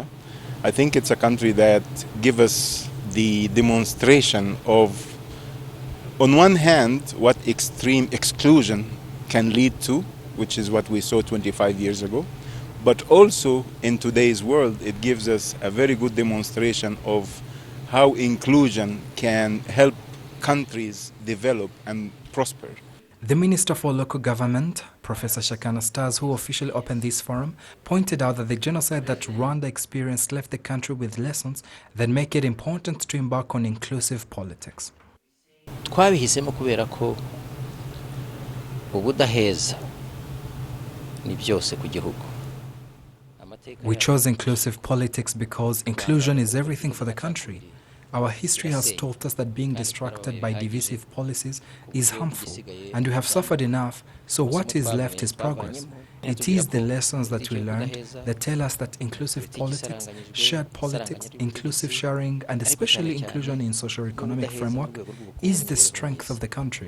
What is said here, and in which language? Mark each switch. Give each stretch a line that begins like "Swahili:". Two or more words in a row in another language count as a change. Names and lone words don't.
English: I think it's a country that gives us the demonstration of, on one hand, what extreme exclusion can lead to, which is what we saw 25 years ago, but also in today's world, it gives us a very good demonstration of how inclusion can help countries develop and prosper. The Minister for Local Government, Professor Shakana Stars, who officially opened this forum, pointed out that the genocide that Rwanda experienced left the country with lessons that make it important to embark on inclusive politics.
Kinyarwanda: Twabihisemo kubera ko ubudaheza ni byose ku gihugu.
English: We chose inclusive politics because inclusion is everything for the country. Our history has taught us that being distracted by divisive policies is harmful, and we have suffered enough, so what is left is progress. It is the lessons that we learned that tell us that inclusive politics, shared politics, inclusive sharing, and especially inclusion in socio-economic framework is the strength of the country.